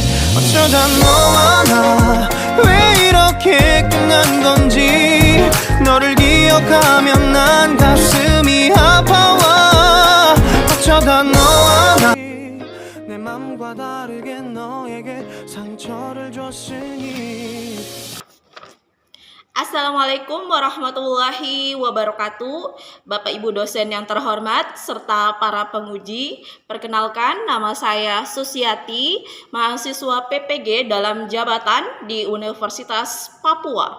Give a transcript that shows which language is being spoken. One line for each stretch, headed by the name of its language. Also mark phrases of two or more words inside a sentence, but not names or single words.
Korean: 어쩌다 너와 나 왜 이렇게 끝난 건지 너를 기억하면 난 가슴이 아파와. 어쩌다 너와 나 내 맘과 다르게 너에게 상처를 줬으니.
Arabic: السلام عليكم ورحمة الله وبركاته.
Indonesian: Bapak Ibu dosen yang terhormat serta para penguji, perkenalkan nama saya Susiati, mahasiswa PPG dalam jabatan di Universitas Papua.